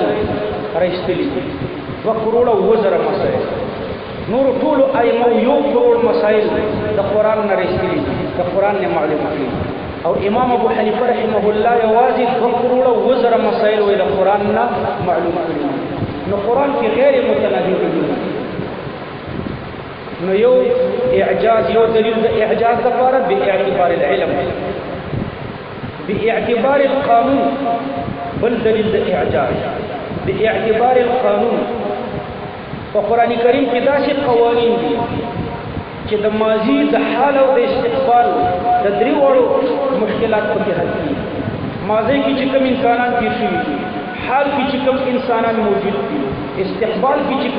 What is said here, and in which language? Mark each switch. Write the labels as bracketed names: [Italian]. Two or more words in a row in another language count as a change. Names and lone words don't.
[Pashto] راایستلي 2 کروڑه وزره مسائل نور ټول ائمه 1 کروڑ مسائل د قرآن نه راایستلي د قرآن نه معلومه کړي او امام ابو حنیفه [Arabic] رحمه الله [Pashto] یوازې 2 کروڑه وزره مسائل وې د قرآن نه معلومه کړي نو قرآن کې غیر متناهي علوم نو یو اعجاز یو دلیل د اعجاز لپاره [Arabic] باعتبار العلم باعتبار القانون [Pashto] بل دلیل د اعجاز [Arabic] باعتبار القانون [Pashto] په قرآن کریم کې داسې قوانین دي چې د ماضي د حال او د استقبال د درې وړو مشکلات پکې حل کړي ماضي کې چې کوم انسانان تیر شوي دي حال کې چې کوم انسانان موجود دي استقبال کې چې